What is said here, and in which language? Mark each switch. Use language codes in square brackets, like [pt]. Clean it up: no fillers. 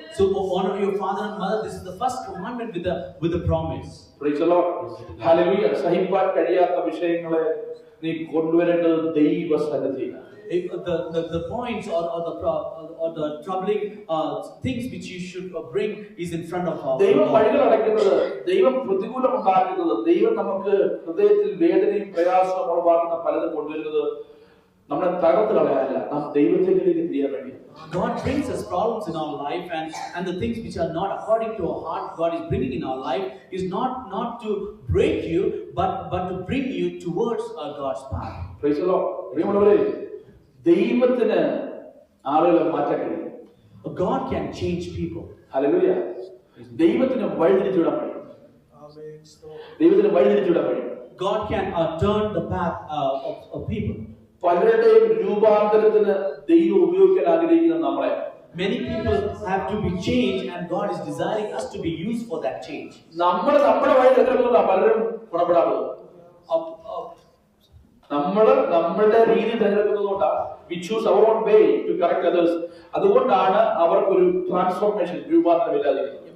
[en] So honor your father and mother. This is the first commandment with a promise. Praise the Lord. [ml] Hallelujah. സഹിപ്പാൻ കഴിയാത്ത വിഷയങ്ങളെ നീ കൊണ്ടുവരേണ്ടത് ദൈവസന്നിധിയിലാണ്. [en] the points or the troubling things which you should bring is in front of our [ml] ദൈവം [en] Lord. [ml] വഴികൾ അടയ്ക്കുന്നത്, ദൈവം പ്രതികൂലം ഉണ്ടാക്കുന്നത്, ദൈവം നമുക്ക് ഹൃദയത്തിൽ വേദനയും പ്രയാസവും ഉളവാക്കുന്ന പലതും കൊണ്ടുവരുന്നത് നമ്മളെ തകർത്ത് കളയാനല്ല, നാം ദൈവത്തിലേക്ക് തിരിയാൻ വേണ്ടി. [en] God brings us problems in our life, and the things which are not according to our heart, God is bringing in our life is not to break you, but to bring you towards God's path. Praise the Lord. [ml] പ്രിയമുള്ളവരെ, ദൈവത്തിന് ആളുകളെ മാറ്റാൻ കഴിയും. [en] God can change people. [ml] Hallelujah. ദൈവത്തിന് വഴിതിരിച്ചുവിടാൻ കഴിയും. ദൈവത്തിന് വഴിതിരിച്ചുവിടാൻ കഴിയും. [en] God can turn the path of people. [ml] പലരുടെയും രൂപാന്തരത്തിന് ദൈവം ഉപയോഗിക്കാൻ ആഗ്രഹിക്കുന്ന നമ്മളെ, [en] many people have to be changed, and God is desiring us to be used for that change. [ml] നമ്മുടെ വഴി തെരഞ്ഞെടുക്കുന്ന പലരും ഗുണപ്പെടാറുള്ളത്. നമ്മളുടെ രീതി തിരഞ്ഞെടുക്കുന്നതുകൊണ്ടാണ് [en] we choose our own way to correct others. [ml] അതുകൊണ്ടാണ് അവർക്കൊരു ട്രാൻസ്ഫോർമേഷൻ, രൂപാന്തരം ഇല്ലാതിരിക്കുന്നത്.